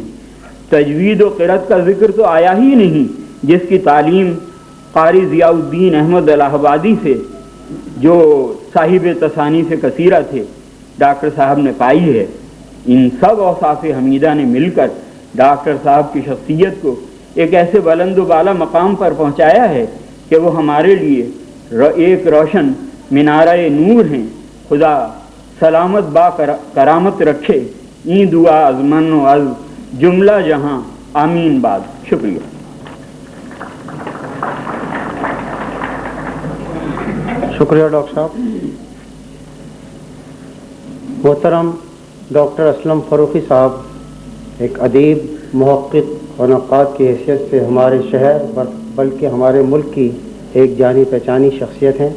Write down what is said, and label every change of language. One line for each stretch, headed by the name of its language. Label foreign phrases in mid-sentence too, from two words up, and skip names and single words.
Urdu: تجوید و قرأت کا ذکر تو آیا ہی نہیں، جس کی تعلیم قاری ضیاء الدین احمد الہ آبادی سے، جو صاحب تصانیف کثیرہ تھے، ڈاکٹر صاحب نے پائی ہے۔ ان سب اوصاف حمیدہ نے مل کر ڈاکٹر صاحب کی شخصیت کو ایک ایسے بلند و بالا مقام پر پہنچایا ہے کہ وہ ہمارے لیے ایک روشن منارہ نور ہیں۔ خدا سلامت با کرامت رکھے،
Persian: این دعا از من و از جملہ جہاں، آمین بعد۔ شکریہ۔
Urdu: شکریہ ڈاکٹر صاحب۔ محترم ڈاکٹر اسلم فروخی صاحب ایک ادیب، محقق اور نقاد کی حیثیت سے ہمارے شہر بلکہ ہمارے ملک کی ایک جانی پہچانی شخصیت ہیں۔